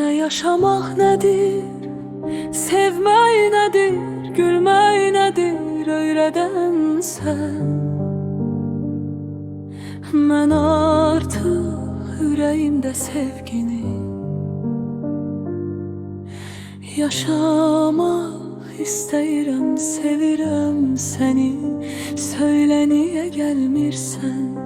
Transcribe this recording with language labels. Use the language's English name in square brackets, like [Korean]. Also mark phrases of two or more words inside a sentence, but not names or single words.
[Turkish] Yaşamak nedir, sevmek nedir, gülmek nedir öyreden sen. [Azerbaijani] Mən artıq ürəyimdə sevgini yaşamaq istəyirəm, sevirəm səni. Söylə niyə gəlmirsən?